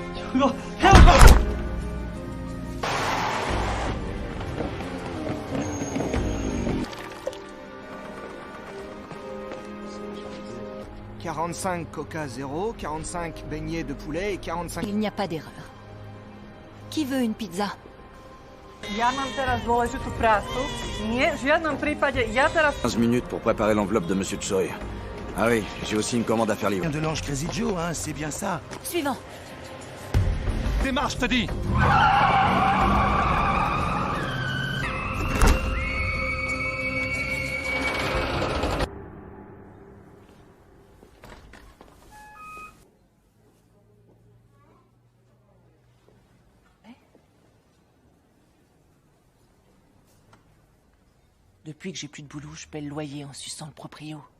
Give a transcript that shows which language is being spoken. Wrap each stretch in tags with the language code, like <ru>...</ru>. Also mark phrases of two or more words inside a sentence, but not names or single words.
<fr>« 45 Coca 0, 45 beignets de poulet et 45... » Il n'y a pas d'erreur. Qui veut une pizza?</fr> <sk>Ja mám teraz dôležitú prácu. Nie, v žiadnom prípade. Ja teraz...</sk> <fr>15 minutes pour préparer l'enveloppe de Monsieur Choi. Ah oui, j'ai aussi une commande à faire livrer. De l'ange Crazy Joe, hein, c'est bien ça. Suivant. Démarche, je te dis. Depuis que j'ai plus de boulot, je paie le loyer en suçant le proprio.</fr>